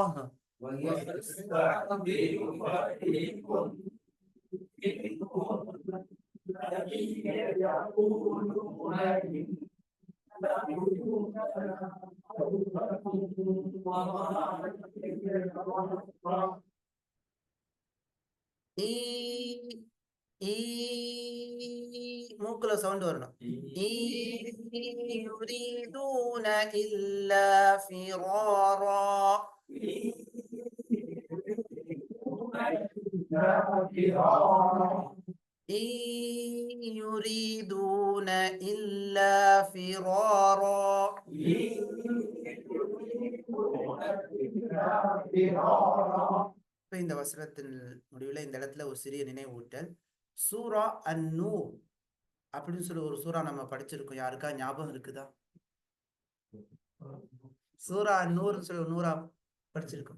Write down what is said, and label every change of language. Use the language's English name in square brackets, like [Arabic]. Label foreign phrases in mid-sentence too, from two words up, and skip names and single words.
[Arabic] ويستأذن فريق منهم النبي يقولون إن بيوتنا عورة وما هي بعورة. [Tamil] மூக்குல சவுண்ட் வரணும். [Arabic] يريدون إلا فرارا. يريدون إلا فرارا. [Tamil] இந்த வசனத்தின் முடிவில் இந்த இடத்துல ஒரு சிறிய நினைவூட்டல். சூரா அன்-நூர் அப்படின்னு சொல்லி ஒரு சூரா நம்ம படிச்சிருக்கோம். யாருக்கா ஞாபகம் இருக்குதா? சூரா அன்-நூர்னு சொல்லி ஒரு நூறா படிச்சிருக்கோம்.